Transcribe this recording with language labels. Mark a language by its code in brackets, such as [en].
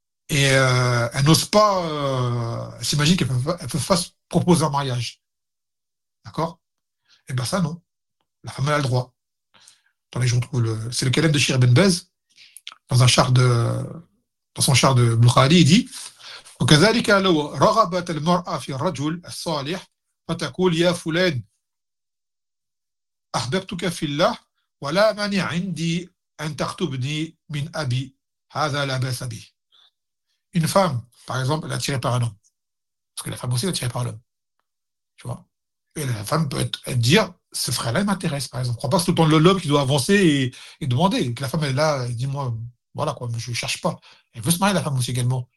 [fr] Et elles n'osent pas, elles s'imaginent qu'elles peuvent, elles peuvent pas se proposer un mariage. D'accord? Eh bien ça, non. La femme elle a le droit. Attendez, je retrouve le. C'est le calife de Shir Ibn Baz, dans un char de. Dans son char de Bukhari, il dit. [ar] وكذلك لو رغبت المرأة في الرجل الصالح فتقول يا فلان أحببتك في الله ولا مانع عندي أن تخطبني من أبي هذا لا بأس به. [fr] Une femme, par exemple, elle est attirée par un homme. Parce que la femme aussi est attirée par l'homme. Tu vois? Et la femme peut être dire, ce frère-là m'intéresse, par exemple. Je ne crois pas que c'est tout le temps l'homme qui doit avancer et demander. Et que la femme est là, elle dit, moi, voilà quoi, je ne cherche pas. Elle veut se marier, la femme aussi également.